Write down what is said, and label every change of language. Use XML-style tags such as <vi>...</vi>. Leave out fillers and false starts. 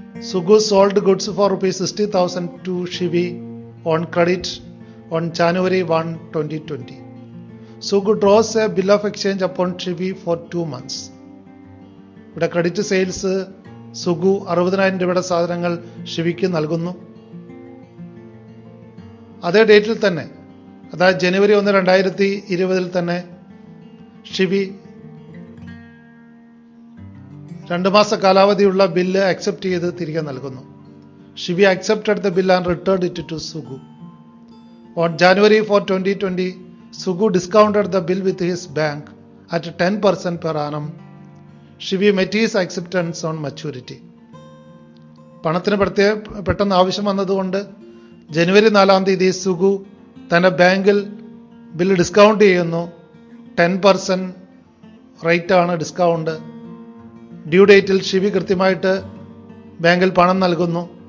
<en>Sugu sold goods for ₹60,000 to Shivi on credit on January 1, 2020. Sugu draws a bill of exchange upon Shivi for 2 months.</en> <ml>ഇവിടെ credit sales Sugu 60,000 രൂപയുടെ സാധനങ്ങൾ ഷിവിക്ക് നൽകുന്നു. അതേ ഡേറ്റിൽ തന്നെ, അതായത് ജനുവരി 1, 2020 തന്നെ ഷിവി 2 മാസ കാലാവധിയുള്ള ബില്ല് അക്സെപ്റ്റ് ചെയ്ത് തിരികെ നൽകുന്നു.</ml> <en>Shivi accepted the bill and returned it to Sugu. On January 4, 2020, Sugu discounted the bill with his bank at 10% per annum. Shivi met his acceptance on maturity.</en> <ml>പണത്തിന് പെട്ടെന്ന് ആവശ്യം വന്നതുകൊണ്ട് ജനുവരി 4 സുഗു തന്റെ ബാങ്കിൽ ബില്ല് ഡിസ്കൗണ്ട് ചെയ്യുന്നു. 10% റേറ്റ് ആണ് ഡിസ്കൗണ്ട്. ഡ്യൂ ഡേറ്റിൽ ഷിവി കൃത്യമായിട്ട് ബാങ്കിൽ പണം നൽകുന്നു.</ml>